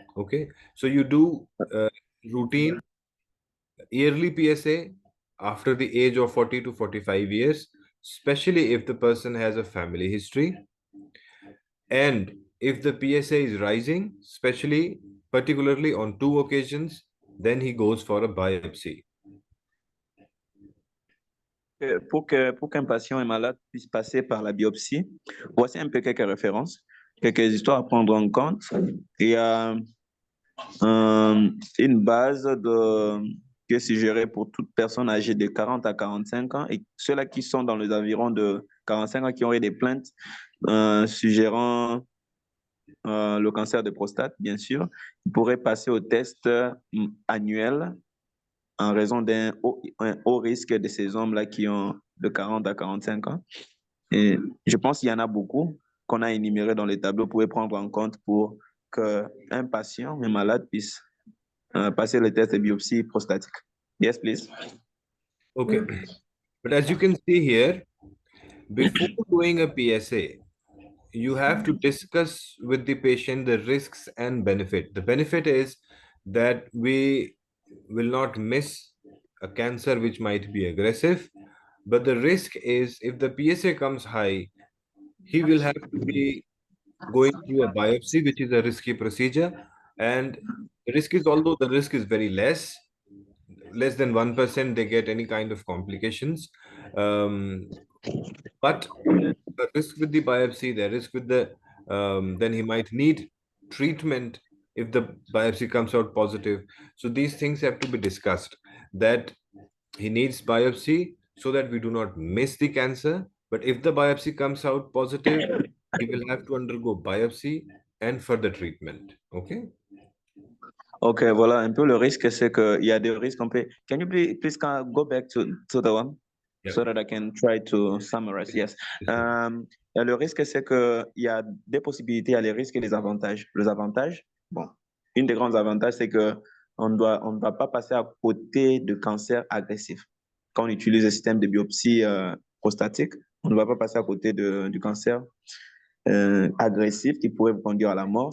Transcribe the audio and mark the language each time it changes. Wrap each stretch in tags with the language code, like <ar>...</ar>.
<en>Okay, so you do routine yearly PSA after the age of 40 to 45 years, especially if the person has a family history. And if the PSA is rising, particularly on 2 occasions, then he goes for a biopsy.</en> <fr>Pour qu'un patient et malade puisse passer par la biopsie, voici un peu quelques références, quelques histoires à prendre en compte. Il y a une base qui est suggérée pour toute personne âgée de 40 à 45 ans et ceux-là qui sont dans les environs de 45 ans qui auraient des plaintes suggérant le cancer de prostate, bien sûr, ils pourraient passer au test annuel en raison d'un haut risque de ces hommes-là qui ont de 40 à 45 ans. Et je pense qu'il y en a beaucoup qu'on a énumérés dans les tableaux. Vous pouvez prendre en compte pour qu'un patient, un malade, puisse passer le test de biopsie prostatique.</fr> <en>Yes, please. Okay. But as you can see here, before doing a PSA, you have to discuss with the patient the risks and benefit. The benefit is that we will not miss a cancer which might be aggressive, but the risk is if the PSA comes high, he will have to be going through a biopsy, which is a risky procedure. And the risk is, although the risk is very less than 1%, they get any kind of complications. But the risk with the biopsy, the risk with the, then he might need treatment if the biopsy comes out positive. So these things have to be discussed, that he needs biopsy so that we do not miss the cancer. But if the biopsy comes out positive, he will have to undergo biopsy and further treatment. Okay.</en> <fr>Ok, voilà, un peu le risque, c'est qu'il y a des risques.</fr> <en>Can you please go back to the one Yeah. so that I can try to summarize? Yes.</en> <fr>Le risque, c'est qu'il y a des possibilités, il y a les risques et les avantages. Les avantages, bon, une des grands avantages, c'est que on ne doit pas passer à côté de cancer agressif. Quand on utilise le système de biopsie prostatique, on ne va pas passer à côté du cancer agressif qui pourrait vous conduire à la mort.</fr>